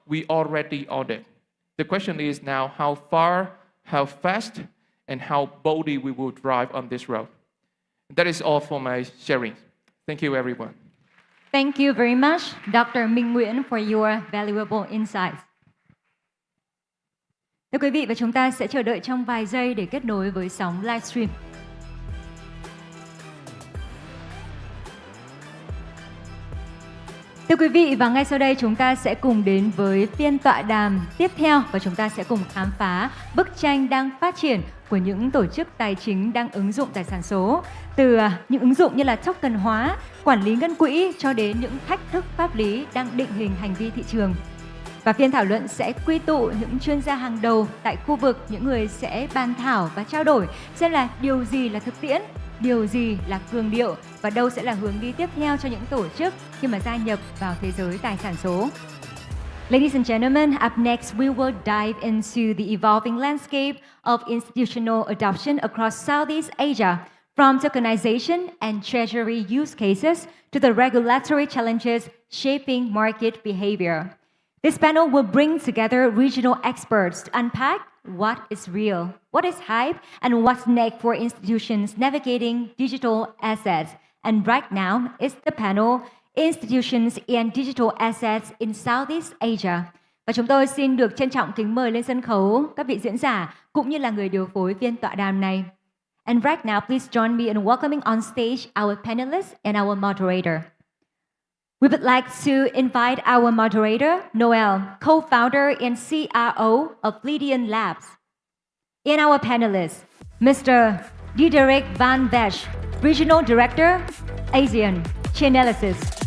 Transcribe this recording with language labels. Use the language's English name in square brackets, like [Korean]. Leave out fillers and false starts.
[English] We already on it. The question is now how far, how fast, and how boldly we will drive on this road. That is all for my sharing. Thank you, everyone. Thank you very much, Dr. Minh Nguyễn, for your valuable insights. [Vietnamese] Thưa quý vị, và chúng ta sẽ chờ đợi trong vài giây để kết nối với sóng livestream. Thưa quý vị, và ngay sau đây chúng ta sẽ cùng đến với phiên tọa đàm tiếp theo và chúng ta sẽ cùng khám phá bức tranh đang phát triển của những tổ chức tài chính đang ứng dụng tài sản số, từ những ứng dụng như là token hóa, quản lý ngân quỹ cho đến những thách thức pháp lý đang định hình hành vi thị trường. Và phiên thảo luận sẽ quy tụ những chuyên gia hàng đầu tại khu vực, những người sẽ bàn thảo và trao đổi xem là điều gì là thực tiễn, điều gì là cường điệu và đâu sẽ là hướng đi tiếp theo cho những tổ chức khi mà gia nhập vào thế giới tài sản số. [English] Ladies and gentlemen, up next we will dive into the evolving landscape of institutional adoption across Southeast Asia, from tokenization and treasury use cases to the regulatory challenges shaping market behavior. This panel will bring together regional experts to unpack what is real, what is hype, and what's next for institutions navigating digital assets. And right now, it's the panel Institutions and Digital Assets in Southeast Asia. [Vietnamese] Và chúng tôi xin được trân trọng kính mời lên sân khấu các vị diễn giả cũng như là người điều phối phiên tọa đàm này. [English] And right now, please join me in welcoming on stage our panelists and our moderator. We would like to invite our moderator, Noel, co-founder and CRO of Lydian Labs. And our panelists, Mr. Diederik van Vesch, Regional Director, Asian Chainalysis.